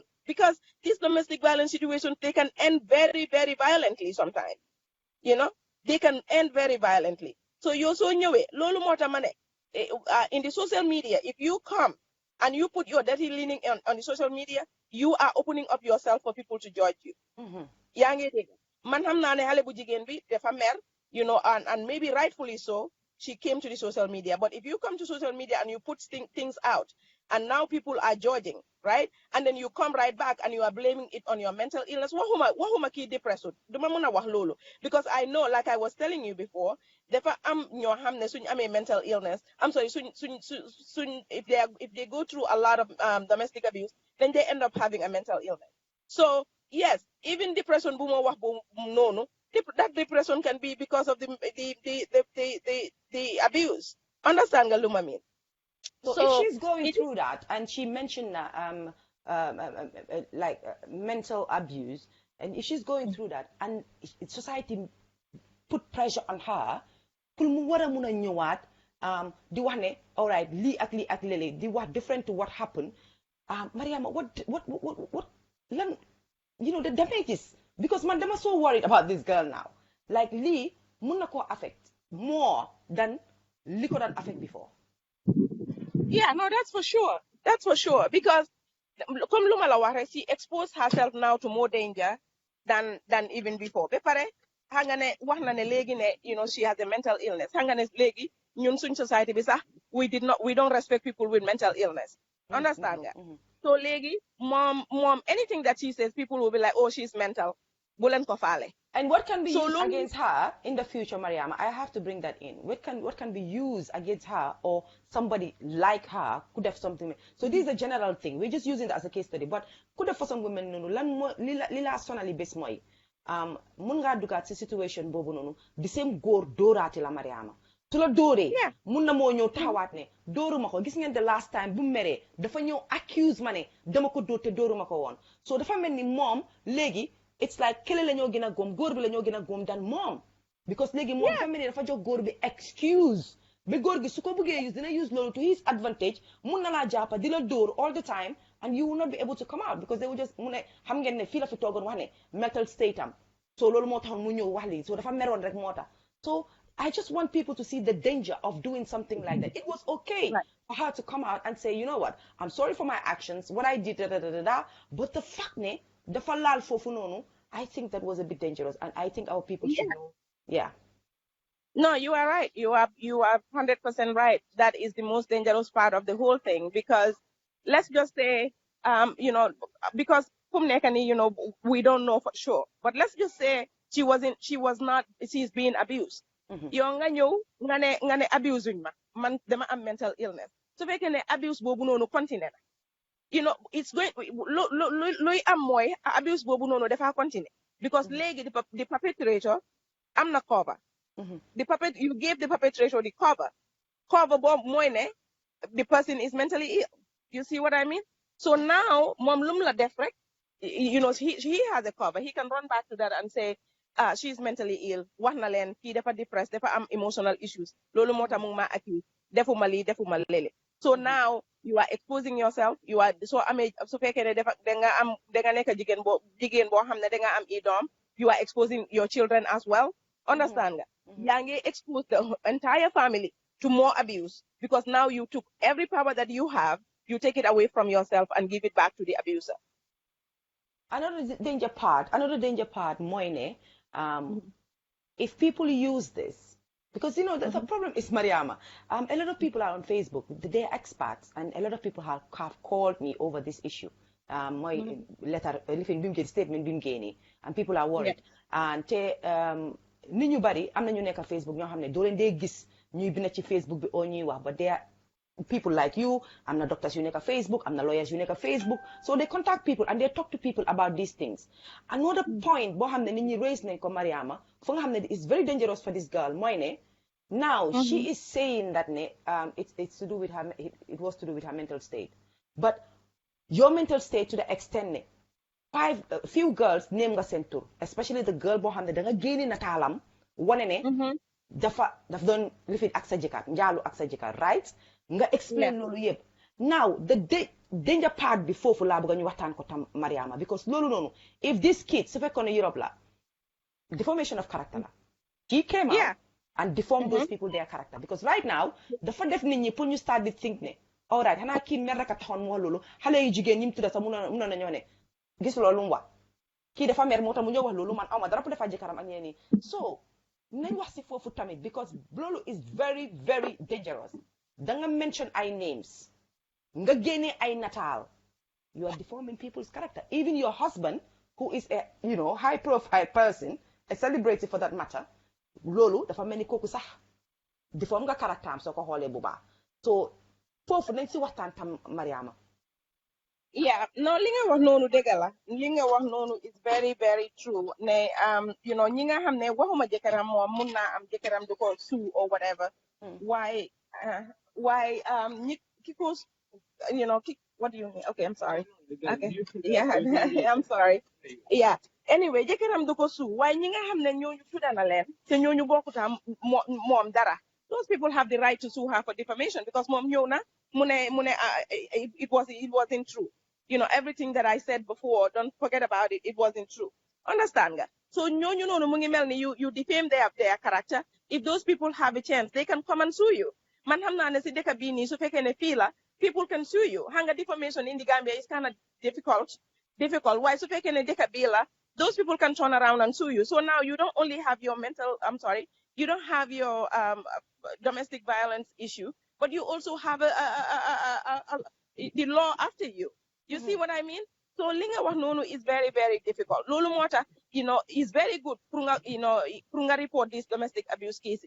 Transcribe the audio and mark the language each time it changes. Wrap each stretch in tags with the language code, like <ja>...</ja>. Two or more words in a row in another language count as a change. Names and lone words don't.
<en>Because these domestic violence situations, they can end very, very violently sometimes. They can end very violently. So you so anyway,</en> <wo>lolu mota mane</wo> <en>in the social media, if you come and you put your dirty leaning on the social media, you are opening up yourself for people to judge you.</en> <wo>Yangi man xam naa ne xale bu jigéen bi dafa mer</wo> <en>and maybe rightfully so she came to the social media, but if you come to social media and you put things out and now people are judging, right, and then you come right back and you are blaming it on your mental illness,</en> <wo>waxuma kii depression duma mën a wax loolu</wo> <en>because I know, like I was telling you before,</en> <wo>dafa am ñoo xam ne suñ amee</wo> <en>mental illness, I'm sorry, suñ if they go through a lot of domestic abuse, then they end up having a mental illness. So yes, even depression that depression can be because of the abuse. Understand Galuma mean? So if she's going through that, and she mentioned like mental abuse, and if she's going through that, and society put pressure on her,</en> <wo>pour mu war a mun a ñëwaat di wax ne</wo> <en>all right</en> <wo>lii ak lele di wax</wo> <en>different to what happened. Mariama, what lan the damages, because</en> <wo>man dama</wo> <en>so worried about this girl now, like</en> <wo>lii mun na koo</wo> <en>affect more than</en> <wo>li ko daan</wo> <en>affect before. Yeah, no, that's for sure. That's for sure. Because comme</en> <wo>luma la wax,</wo> <en>she exposed herself now to more danger than even before.</en> <wo>Be pare hangane wax na ne legi ne</wo> <en>she has a mental illness.</en> <wo>Hangane legi ñun suñ society bi sax</wo> <en>we don't respect people with mental illness.</en> <wo>Understand nga?</wo> <en>So</en> <wo>legi mom</wo> <en>anything that she says, people will be like, oh, she's mental.</en> <wo>Bulen ko faale.</wo> <en>And what can be used against her in the future, Mariama? I have to bring that in. What can be used against her or somebody like her could have something. So this is a general thing. We're just using that as a case study. But could have for some women</en> <wo>lila sonali bes moy mun nga dugat ci situation bobu nonu</wo> <en>the same</en> <wo>góor dóoraati la Mariama. Tu la dóoree mun na moo ñëw taxawaat ne dóoruma ko gis ngeen</wo> <en>the last time</en> <wo>bu meree dafa ñëw accuse ma ne dama ko dóor te dóoruma ko woon. So dafa mel ni moom léegi</wo> <en>it's like</en> <wo>kële la ñoo gën a góom góor bi la ñoo gën a góom than moom, because léegi moom dafa mel ni dafa jox góor bi excuse ba góor gi su ko bëggee use dina use loolu</wo> <en>to his advantage,</en> <wo>mun na laa jàppa di la dóor</wo> <en>all the time and you will not be able to come out because they will just</en> <wo>mu ne xam ngeen ne fii la fi toogoon wax ne</wo> <en>mental state</en> <wo>am, so loolu moo taxoon mu ñëw wax lii so dafa meroon rek moo tax.</wo> <en>So I just want people to see the danger of doing something like that. It was okay for her to come out and say, you know what, I'm sorry for my actions, what I did, but the fact</en> <wo>ne dafa laal foofu noonu,</wo> <en>I think that was a bit dangerous, and I think our people should know. Yeah. No, you are right. You are 100% right. That is the most dangerous part of the whole thing, because let's just say, because we don't know for sure, but let's just say she's being abused.</en> <wo>Yow nga ñëw nga ne abuse ma man dama am</wo> <en>mental illness.</en> <wo>So fekkee ne abuse boobu noonu continué na</wo> <en>it's going</en> <wo>luy am mooy abuse boobu noonu dafa continue because léegi</wo> <en>the perpetrator</en> <wo>am na cover.</wo> <en>You gave the perpetrator the cover</en> <wo>boobu mooy ne</wo> <en>the person is mentally ill. You see what I mean? So now</en> <wo>mom lum la def rek,</wo> <en>he has a cover. He can run back to that and say, she's mentally ill.</en> <wo>Wax na leen kii dafa depressed, dafa am</wo> <en>emotional issues.</en> <wo>Loolu moo tax mu ngi ma accuse. Defuma lii, defuma lele.</wo> <en>So now you are exposing yourself. You are</en> <wo>so amee su fekkee ne danga nekk jigéen boo xam ne danga am i doom.</wo> <en>You are exposing your children as well.</en> <wo>Understand nga? Yaa ngi</wo> <en>expose the entire family to more abuse because now you took every power that you have, you take it away from yourself and give it back to the abuser. Another danger part, Moine, if people use this, because the problem is, Mariama, a lot of people are on Facebook, they're experts, and a lot of people have called me over this issue. My letter, statement, and people are worried.</en> <wo>And nit ñu bari am na ñu nekk Facebook ñoo xam ne doo leen dee gis ñuy bind ci Facebook bi oo ñuy wax,</wo> <en>but they are people like you.</en> <wo>am na doctors yu nekk Facebook, am na lawyers yu nekk Facebook,</wo> <en>so they contact people and they talk to people about these things. Another point</en> <wo>boo xam ne nit ñi raise nañ ko Mariama fu nga xam ne</wo> <en>it's very dangerous for this girl</en> <wo>mooy ne</wo> <en>now she is saying that ne it's to do with her, it was to do with her mental state, but your mental state to the extent ne few girls name</en> <wo>nga seen tur,</wo> <en>especially the girl</en> <wo>boo xam ne da nga génne nataalam wane ne daf doon lifin ak sa jëkkër njaalu ak sa jëkkër, right? Nga explain loolu yëpp.</wo> <en>Now the danger part</en> <wo>bi foofu laa bëgg ñu waxtaan ko tam Mariama, because loolu noonu</wo> <en>if this kid</en> <wo>su fekkoon ne Europe la</wo> <en>deformation of character</en> <wo>la,</wo> <en>he came out and deformed those people their character, because right now</en> <wo>dafa def nit ñi pour ñu start di think ne</wo> <en>all right</en> <wo>xanaa kii mer rek a taxoon mu wax loolu, xale yu jigéen ñi mu tudda sax mun na ñoo ne gis loolu mu wax kii dafa mer moo tax mu ñëw wax loolu, man awma dara pour defaa jëkkëram ak ñeneen so nañ wax si foofu tamit, because loolu</wo> <en>is very very dangerous.</en> <wo>Da nga mention ay names, nga génne ay nataal,</wo> <en>you are deforming people's character. Even your husband, who is a high profile person, a celebrity for that matter,</en> <wo>loolu dafa mel ni kooku sax deform nga character am soo ko xoolee bu baax. So foofu nañ si waxtaan tam Mariama. No, li nga wax noonu dëgg la, li nga wax noonu</wo> <en>is very very true</en> <wo>ne ñi nga xam ne waxuma jëkkëram moom mun naa am jëkkëram du ko sue</wo> <en>or whatever. Why</en> <wo>ñi ki ko</wo> <en>what do you mean? Okay, I'm sorry. Okay, I'm sorry. Anyway,</en> <wo>jëkkëram du ko sue waaye ñi nga xam ne ñooñu tudda na leen te ñooñu bokkuta moom dara,</wo> <en>those people have the right to sue her for defamation because</en> <wo>moom ñëw na mu ne</wo> <en>it wasn't true. Everything that I said before, don't forget about it. It wasn't true. Understand nga? So</en> <wo>ñooñu noonu mu ngi mel ni</wo> <en>you defame their character. If those people have a chance, they can come and sue you.</en> <wo>Man xam naa ne si dëkk bii nii su fekkee ne fii la,</wo> <en>people can sue you. Hanga defamation in the Gambia is kind of difficult.</en> <wo>Why su fekkee ne dëkk bii la,</wo> <en>those people can turn around and sue you. So now you don't only have your you don't have your domestic violence issue, but you also have the law after you. You see what I mean? So</en> <wo>linga wax nonu</wo> <en>is very very difficult.</en> <wo>Lolu mota,</wo> <en>is very good pour nga report these domestic abuse cases.</en>